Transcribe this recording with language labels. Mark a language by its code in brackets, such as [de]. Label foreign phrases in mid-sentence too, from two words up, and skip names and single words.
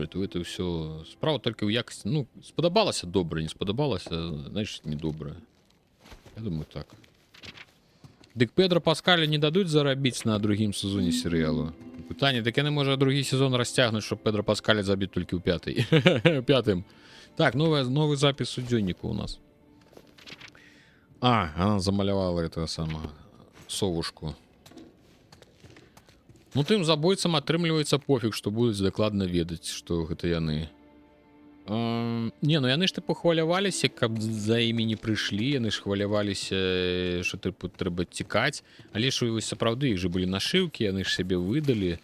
[be] То это ўсё справа толькі ў якасці. Ну, спадабалася добра, не спадабалася, значит, не добра. Я думаю, так. Дык Педро Паскаля не дадуць зарабіць на другім сезоне серыялу. Пытанне, так яны можа другі сезон расцягнуць, щоб Педро Паскаля забіць толькі ў 5-м. Так, новы запіс у дзённіку у нас. [ru] А, она замалявала этого самого совушку. [be] Ну, тым забойцам атрымліваецца пофіг, што будуць дакладна ведаць, што гэта яны. Не, ну яны ж тыпу хваляваліся, каб за імі не прыйшлі, яны ж хваляваліся, што тыпу трэба цікаць, але ж вось сапраўды іх же былі нашыўкі, яны ж сябе выдалі.